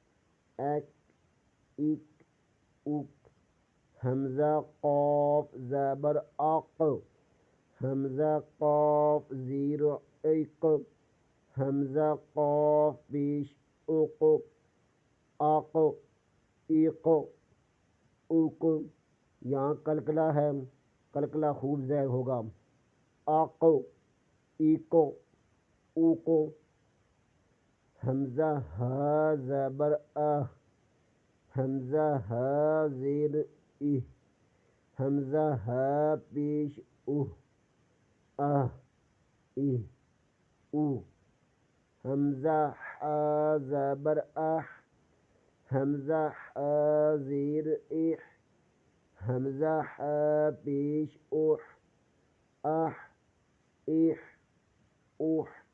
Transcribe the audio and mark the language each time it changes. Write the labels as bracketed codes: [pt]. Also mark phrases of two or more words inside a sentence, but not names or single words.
[ur] اک، حمزہ قاف زبر اق، حمزہ قاف زیر اق، حمزہ قاف پیش اق، ایق، اک۔ یہاں قلقلہ ہے، قلقلہ خوب زیر ہوگا۔ اق، ایق، اوق۔ حمزہ ہا زبر اہ، حمزہ ہا زیر اہ، حمزہ ہا پیش اوہ، او۔ حمزہ ہا زبر اح، حمزہ ہا زیر اح، حمزہ ہا پیش اوح، اوح۔